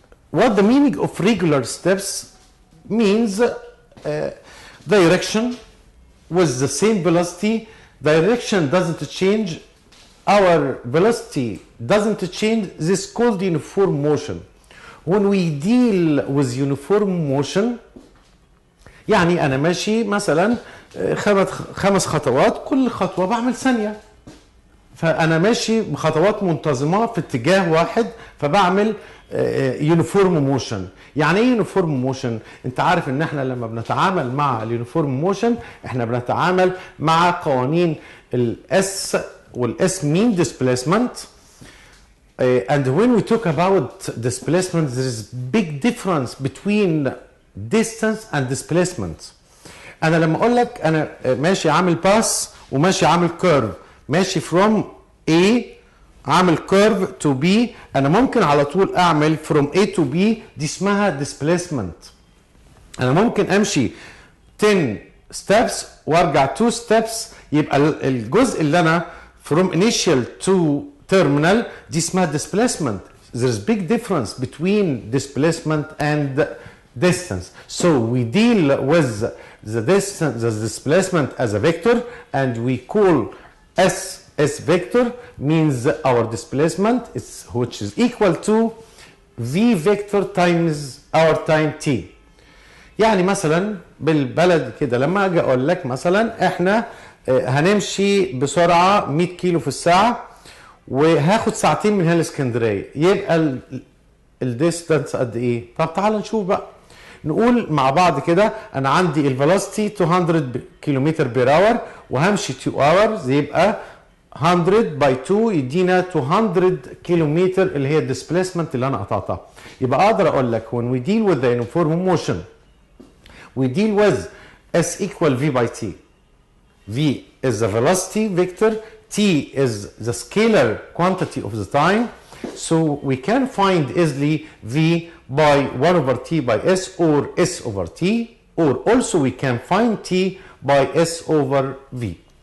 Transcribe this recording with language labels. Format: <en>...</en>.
<en>What the meaning of regular steps means? Direction with the same velocity. Direction doesn't change, our velocity doesn't change. This is called uniform motion. When we deal with uniform motion,</en> <ar>يعني أنا ماشي مثلا 5 خطوات، كل خطوة بعمل ثانية، فأنا ماشي بخطوات منتظمة في اتجاه واحد، فبعمل يونيفورم موشن. يعني ايه يونيفورم موشن؟ انت عارف ان احنا لما بنتعامل مع اليونيفورم موشن احنا بنتعامل مع قوانين الاس والاس مين displacement.</ar> <en>And when we talk about displacement, there is big difference between distance and displacement.</en> <ar>انا لما اقول لك انا ماشي عامل باس وماشي عامل كيرف، ماشي from A عامل curve to B، انا ممكن على طول اعمل</ar> <en>from A to B،</en> <ar>دي اسمها displacement. انا ممكن امشي 10 steps وارجع 2 steps، يبقى الجزء اللي انا</ar> <en>from initial to terminal</en> <ar>دي اسمها displacement.</ar> <en>There's big difference between displacement and distance. So we deal with the distance, the displacement as a vector, and we call S vector means our displacement is which is equal to v vector times our time t.</en> <ar>يعني مثلا بالبلد كده لما اجي اقول لك مثلا احنا هنمشي بسرعه 100 كيلو في الساعه وهاخد ساعتين من هنا لاسكندريه، يبقى الديستانس قد ايه؟ طب تعال نشوف بقى، نقول مع بعض كده انا عندي الفيلوسيتي 200 كيلومتر بير اور وهمشي 2 اورز، يبقى 100 باي 2 يدينا 200 كيلومتر اللي هي الديسبيسمنت اللي انا قطعتها. يبقى اقدر اقول لك</ar> <en>when we deal with the uniform motion we deal with S equal V by T. V is the velocity vector, T is the scalar quantity of the time. So we can find easily V by 1 over T by S or S over T, or also we can find T by S over V.</en>